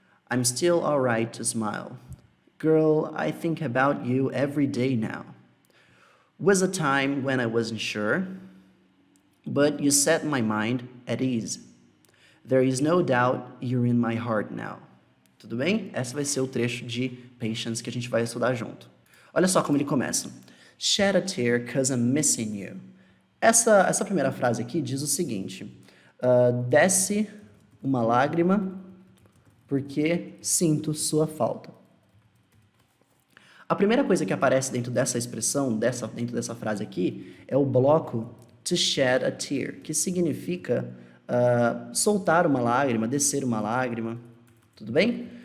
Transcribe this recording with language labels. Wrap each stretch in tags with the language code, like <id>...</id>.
<en>I'm still alright to smile. Girl, I think about you every day now. Was a time when I wasn't sure, but you set my mind at ease. There is no doubt you're in my heart now.</en> <pt>Tudo bem? Esse vai ser o trecho de Patience que a gente vai estudar junto. Olha só como ele começa.</pt> <en>Shed a tear 'cause I'm missing you.</en> <pt>Essa primeira frase aqui diz o seguinte. Desce uma lágrima porque sinto sua falta. A primeira coisa que aparece dentro dessa expressão, dentro dessa frase aqui, é o bloco</pt> <en>to shed a tear,</en> <pt>que significa soltar uma lágrima, descer uma lágrima. Tudo bem?</pt>